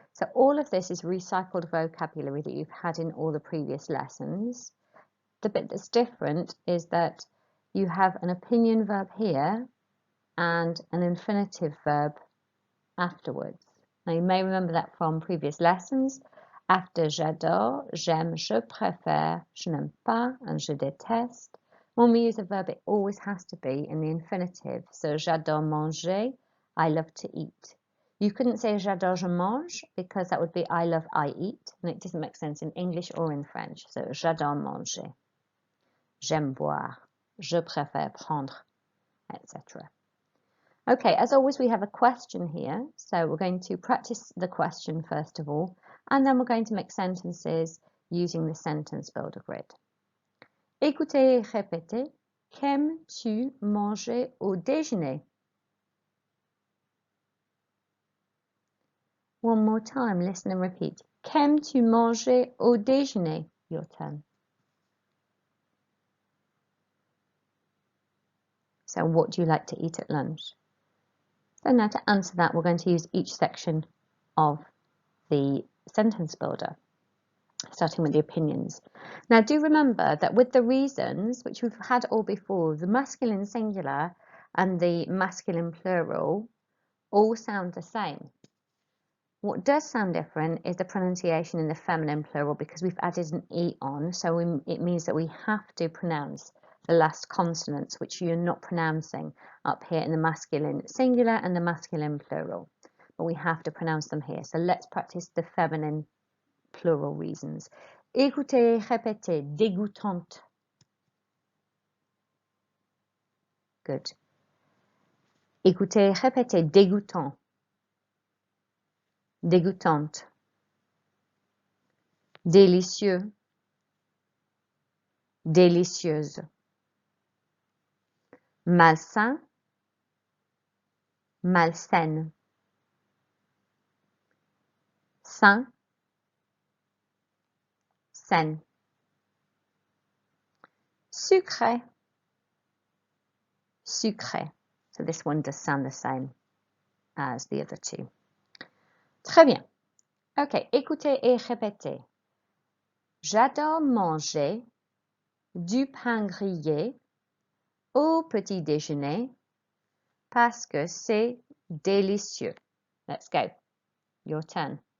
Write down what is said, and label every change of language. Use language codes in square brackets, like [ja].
[en] So all of this is recycled vocabulary that you've had in all the previous lessons. The bit that's different is that you have an opinion verb here and an infinitive verb afterwards. Now you may remember that from previous lessons. [fr] After j'adore, j'aime, je préfère, je n'aime pas, and je déteste. [en] When we use a verb, it always has to be in the infinitive. So [fr] j'adore manger, [en] I love to eat. You couldn't say [fr] j'adore je mange [en] because that would be I love I eat, and it doesn't make sense in English or in French. [fr] So j'adore manger, j'aime boire, je préfère prendre, etc. [en] Okay, as always, we have a question here. So we're going to practice the question first of all, and then we're going to make sentences using the sentence builder grid. [fr] Écoutez et répétez. Qu'aimes-tu manger au déjeuner? [en] One more time, listen and repeat. [fr] Qu'aimes-tu manger au déjeuner? [en] Your turn. So what do you like to eat at lunch? So now to answer that, we're going to use each section of the sentence builder, starting with the opinions. Now do remember that with the reasons, which we've had all before, the masculine singular and the masculine plural all sound the same. What does sound different is the pronunciation in the feminine plural, because we've added an E on, so it means that we have to pronounce the last consonants, which you're not pronouncing up here in the masculine singular and the masculine plural. But we have to pronounce them here. So let's practice the feminine plural reasons. [fr] Écoutez, répétez, dégoûtante. Good. Écoutez, répétez, dégoûtant. Dégoûtante. Délicieux. Délicieuse. Malsain. Malsaine. Sain. Saine. Sucré. Sucré. [en] So this one does sound the same as the other two. [fr] Très bien. Ok, écoutez et répétez. J'adore manger du pain grillé au petit déjeuner parce que c'est délicieux. [en] Let's go. Your turn.